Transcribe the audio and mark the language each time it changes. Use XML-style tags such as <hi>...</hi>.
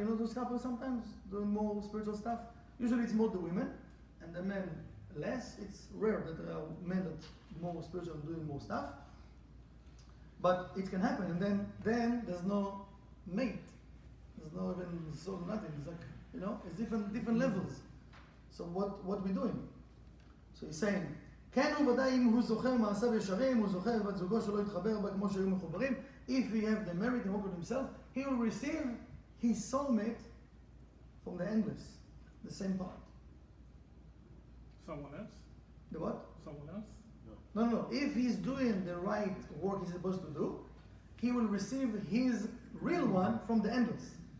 <en>Those couples sometimes doing more spiritual stuff. Usually it's more the women, and the men less. It's rare that there are men that more spiritual and doing more stuff. But it can happen, and then there's no mate. There's no even soul, nothing. It's like, it's different levels. So what we doing? So he's saying,</en> <he>כן הוא ודאי אם הוא זוכר מעשיו ישרים, הוא זוכר בת זוגו שלא יתחבר בה כמו שהיו מחוברים.</he> <en>If he have the merit and work on himself, he will receive his soulmate from the endless, the same part. Someone else? The what? Someone else? No. If he's doing the right work he's supposed to do, he will receive his real one from the endless.</en>